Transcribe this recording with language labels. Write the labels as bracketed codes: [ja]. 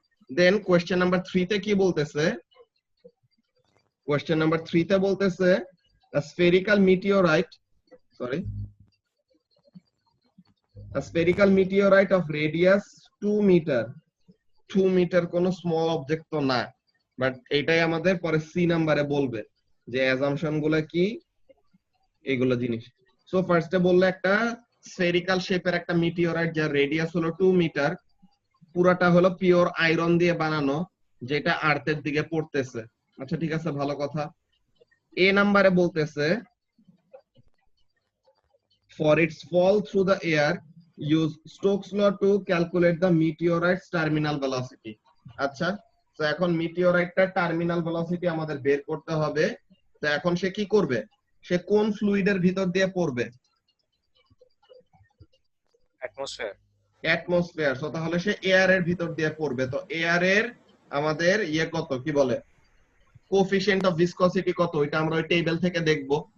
[bn] দেন question number 3 তে কি বলতেছে? কোশ্চেন নাম্বার 3 তে বলতেছে [en] a spherical meteorite, sorry, a spherical meteorite of radius 2 meter, [bn] 2 metre কোন স্মল অবজেক্ট তো না, বাট এটাই আমাদের পরে সি নাম্বারে বলবে যে অ্যাজাম্পশন গুলো কি, এগুলো জিনিস। সো ফার্স্টে বললে একটা স্ফেরিক্যাল শেপের একটা মিটিওরাইট যার রেডিয়াস হলো 2 মিটার, পুরাটা হলো পিওর আয়রন দিয়ে বানানো, যেটা আর্থের দিকে পড়তেছে। আচ্ছা ঠিক আছে, ভালো কথা। এ নাম্বারে বলতেছে [en] for its fall through the air use Stokes law to calculate the meteorite's terminal velocity. [bn] আচ্ছা, তো এখন মিটিওরাইটটার টার্মিনাল ভেলোসিটি আমাদের বের করতে হবে। তো এখন সে কি করবে? সে কোন ফ্লুইডের ভিতর দিয়ে পড়বে? অ্যাটমসফিয়ার। সো তাহলে সে এয়ারের ভিতর দিয়ে পড়বে। তো এয়ারের আমাদের ইয়ে কত, কি বলে, কোএফিশিয়েন্ট অফ ভিসকসিটি কত, ওইটা আমরা ওই টেবিল থেকে দেখব।